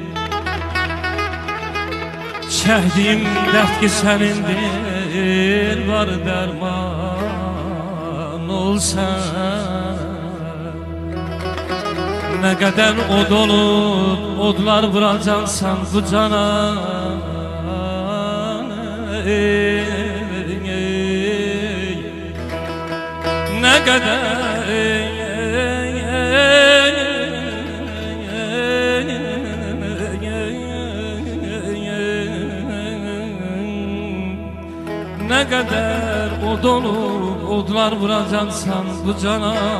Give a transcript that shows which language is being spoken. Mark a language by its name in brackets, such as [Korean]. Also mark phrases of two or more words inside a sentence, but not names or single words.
[Azerbaijani] Çəkdiyim dərd ki sənindir, var dərman olsan. Nə qədər od olub, odlar vuracaqsan bu cana. [Turkish] Ne kadar ne kadar od olup odlar vuracaksan bu cana.